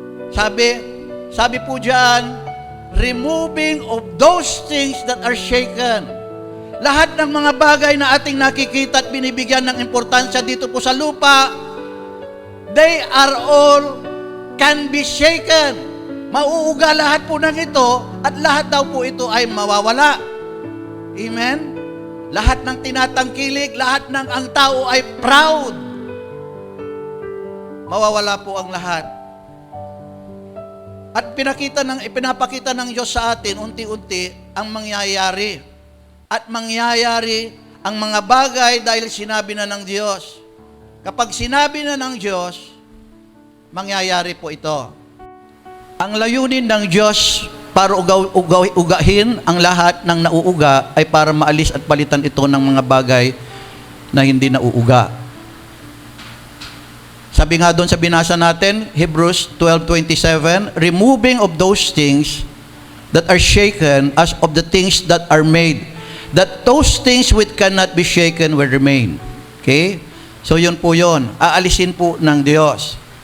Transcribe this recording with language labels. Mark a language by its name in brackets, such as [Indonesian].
[Filipino] Sabi po diyan, [English] removing of those things that are shaken. [Filipino] Lahat ng mga bagay na ating nakikita at binibigyan ng importansya dito po sa lupa, [English] they are all can be shaken. [Filipino] Mauuga lahat po ng ito at lahat daw po ito ay mawawala. Amen? Lahat ng tinatangkilik, lahat ng ang tao ay proud. Mawawala po ang lahat. At ipinapakita ng Diyos sa atin unti-unti ang mangyayari. At mangyayari ang mga bagay dahil sinabi na ng Diyos. Kapag sinabi na ng Diyos, mangyayari po ito. Ang layunin ng Diyos para ugahin ang lahat ng nauuga ay para maalis at palitan ito ng mga bagay na hindi nauuga. Sabi nga doon sa binasa natin, [English] Hebrews 12:27, removing of those things that are shaken as of the things that are made, that those things which cannot be shaken will remain. [Filipino] Okay? So yun po yun. Aalisin po ng Diyos.